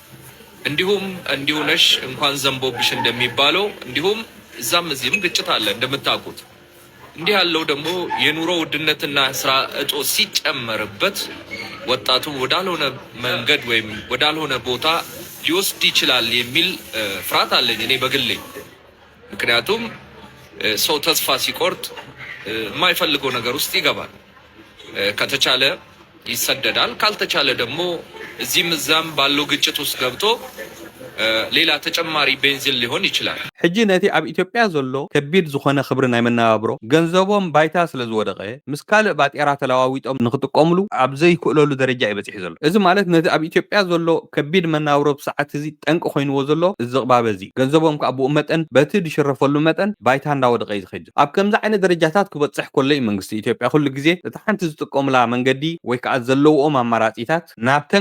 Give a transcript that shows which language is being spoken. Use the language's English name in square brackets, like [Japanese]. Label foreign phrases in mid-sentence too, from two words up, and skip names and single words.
[Amharic] እንዲሁ ነሽ እንኳን ዘንቦብሽ እንደሚባለው እንዲሁም እዛም እዚህም ግጭት አለ እንደምታውቁት እንዲህ ያለው ደግሞ የኑሮ ውድነትና ስራ እጦት ሲጨመርበት ወጣቱ ወዳልሆነ መንገድ ወይም ወዳልሆነ ቦታ ሊወስድ ይችላል የሚል ፍርሃት አለኝ እኔ በግሌ ምክንያቱም ሰው ተስፋ ሲቆርጥ የማይፈልገው ነገር ውስጥ ይገባል ከተቻለ ይሰደዳል ካልተቻለ ደግሞ እዚህም እዛም ባለው ግጭት ውስጥ ገብቶ ሌላ ተጨማሪ ቤንዚን ሊሆን ይችላል [Tigrinya] ሕጂ ነቲ ኣብ ኢትዮጵያ ዘሎ ከቢድ ዝኾነ ክብሪ ናይ መነባብሮ ገንዘቦም ባይታ ስለ ዝወደቀ ምስ ካልእ ባጤራ ተለዋዊጦም ንክጥቀምሉ ኣብ ዘይክእለሉ ደረጃ ይበፂሕ ዘሎ እዚ ማለት ነቲ ኣብ ኢትዮጵያ ዘሎ ከቢድ መነባብሮ ብሰዓት እዚ ጠንቂ ኮይንዎ ዘሎ እዚ ቅባበ እዚ ገንዘቦም ከዓ ብኡ መጠን በቲ ዝሽረፈሉ መጠን ባይታ እንዳወደቀ እዩ ዝኸይድ ኣብ ከምዚ ዓይነት ደረጃታት ክበፅሕ ከሎ እዩ መንግስቲ ኢትዮጵያ ኩሉ ግዜ እቲ ሓንቲ ዝጥቀሙላ መንገዲ ወይ ከዓ ዘለውኦም ኣማራፂታት ናብተን